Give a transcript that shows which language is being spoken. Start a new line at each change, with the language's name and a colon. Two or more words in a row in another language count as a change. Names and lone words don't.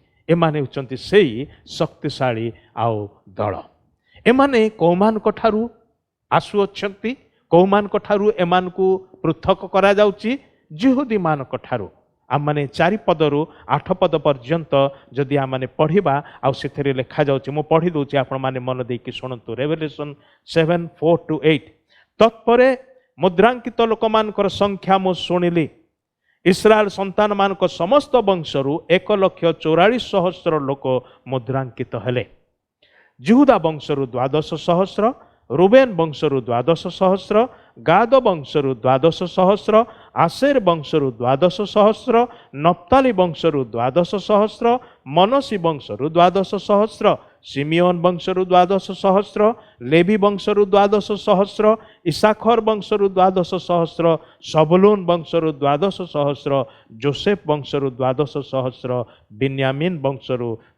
Odia: ଏମାନେ ଉଚନ୍ତି ସେଇ ଶକ୍ତିଶାଳୀ ଆଉ ଦଳ ଏମାନେ କଉମାନ କଠାରୁ ଆସୁ ଅଛନ୍ତି କଉମାନ କଠାରୁ ଏମାନ କୁ ପୃଥକ କରା ଯାଉଛି ଜିହୁଦୀ ମାନ କଠାରୁ ଆମ ମାନେ 4 ପଦରୁ 8 ପଦ ପର୍ଯ୍ୟନ୍ତ ଯଦି ଆମ ମାନେ ପଢ଼ିବା ଆ ସେଥିରେ ଲେଖା ଯାଉଛି ମୋ ପଢ଼ି ଦେଉଛି ଆପଣ ମାନେ ମନ ଦେଇ ଶୁଣନ୍ତୁ ରେଭଲେସନ 7:4-8 ତତ୍ପରେ ମୁଦ୍ରାଙ୍କିତ ଲୋକ ମାନଙ୍କର ସଂଖ୍ୟା ମୋ ଶୁଣିଲି ଇସ୍ରାଏଲ ସନ୍ତାନ ମାନଙ୍କ ସମସ୍ତ ବଂଶରୁ 1,44,000 ଲୋକ ମୁଦ୍ରାଙ୍କିତ ହେଲେ। जिहुदा वंशरु 12,000 रुबेन वंशरु 12,000 गाद वंशरु 12,000 आसेर वंशरु 12,000 नप्ताली वंशरु 12,000 मनसी वंशरु 12,000 सिमियोन वंशरु 12,000 लेवी वंशरु 12,000 इसाखर वंशरु 12,000 सबलून वंशरु 12,000 जोसेफ वंशरु 12,000 बिन्यामीन वंशरु